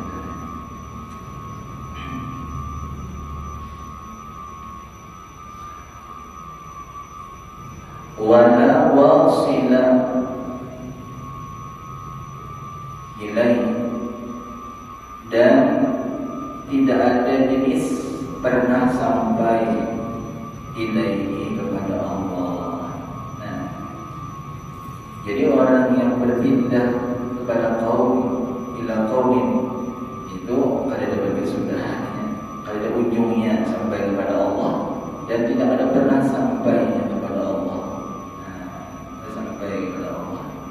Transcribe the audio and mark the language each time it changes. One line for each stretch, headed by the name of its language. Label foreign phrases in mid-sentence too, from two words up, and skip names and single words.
Arabic: Wala wasila ilaih,
Indonesian: dan tidak ada jenis pernah sampai ilaihi kepada Allah.
Banjar: Nah, jadi orang yang berpindah kepada kaum
Arabic: ila qaumin
Banjar: itu kada ada berkesudahannya, kada ada ujungnya sampai kepada Allah,
Indonesian: dan tidak ada pernah sampainya kepada Allah. Sampai kepada Allah.